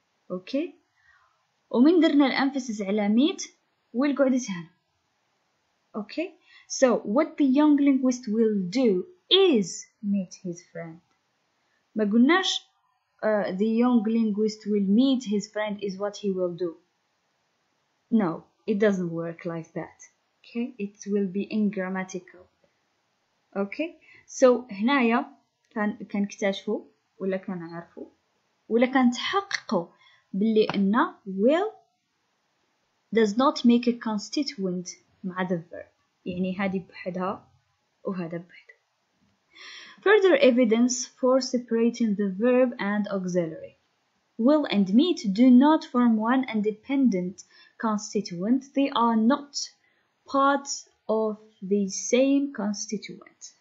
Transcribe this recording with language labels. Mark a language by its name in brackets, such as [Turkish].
[Arabic] اوكي ومن درنا الامفيسيس على meet will قعدت هنا. [English] Okay so what the young linguist will do is meet his friend. ما قلناش the young linguist will meet his friend is what he will do. No, it doesn't work like that. Okay, it will be ungrammatical. Okay, so [Arabic] هنايا كنكتشفوا ولا كنعرفوا ولا كنتحققوا باللي ان [English] will does not make a constituent [Arabic] مع [English] the verb، [Arabic] يعني هذه بحدها وهذا بحدها. [English] Further evidence for separating the verb and auxiliary. Will and meet do not form one independent constituent. They are not part of the same constituent.